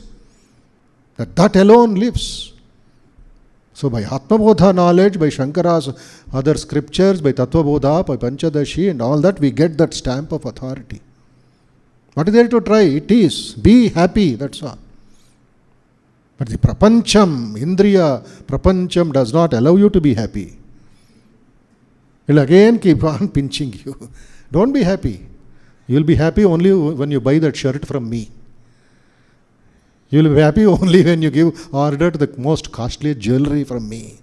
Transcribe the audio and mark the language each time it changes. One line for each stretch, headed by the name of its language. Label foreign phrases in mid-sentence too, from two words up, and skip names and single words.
English: That alone lives. So by Atma Bodha knowledge, by Shankara's other scriptures, by Tattva Bodha, by Panchadashi and all that, we get that stamp of authority. What is there to try? It is. Be happy, that's all. But the
Sanskrit: prapancham, Indriya, prapancham
English: does not allow you to be happy. It will again keep on pinching you. Don't be happy. You will be happy only when you buy that shirt from me. You will be happy only when you give order to the most costly jewelry from me.